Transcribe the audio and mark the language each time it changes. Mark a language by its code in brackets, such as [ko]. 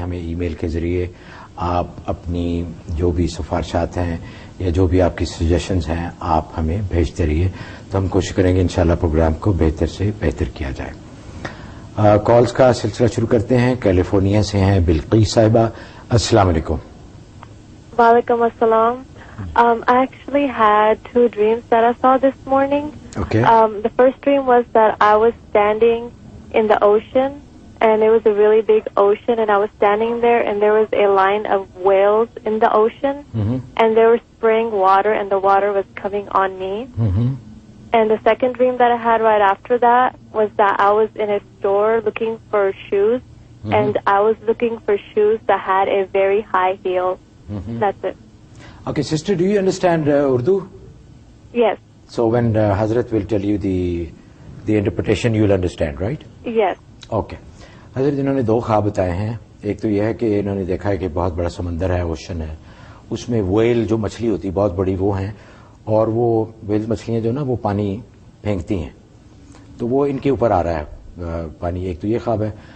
[ur] ہمیں ای میل کے ذریعے آپ اپنی جو بھی سفارشات ہیں یا جو بھی آپ کی سجیشنز ہیں آپ ہمیں بھیجتے رہیے تو ہم کوشش کریں گے انشاءاللہ پروگرام کو بہتر سے بہتر کیا جائے. کالز کا سلسلہ شروع کرتے ہیں. کیلیفورنیا سے ہیں بلقیس صاحبہ. السلام علیکم. وعلیکم السلام. [en] I actually had 2 dreams that I saw this morning. Okay. The first dream was that I was standing in the ocean, and it was a really big ocean, and I was standing there, and there was a line of whales in the ocean, and they were spraying water, and the water was coming on me. And the second dream that I had right after that was that I was in a store looking for shoes, and I was looking for shoes that had a very high heel. That's it. Okay, sister, do you understand Urdu? Yes. So when Hazrat will tell you the interpretation, you will understand, right? Yes. Okay. [ur] حضرت انہوں نے 2 خواب بتائے ہیں. ایک تو یہ ہے کہ انہوں نے دیکھا ہے کہ بہت بڑا سمندر ہے، اوشن ہے، اس میں ویل جو مچھلی ہوتی ہے بہت بڑی وہ ہیں، اور وہ ویل مچھلیاں جو نا وہ پانی پھینکتی ہیں تو وہ ان کے اوپر آ رہا ہے پانی. ایک تو یہ خواب ہے.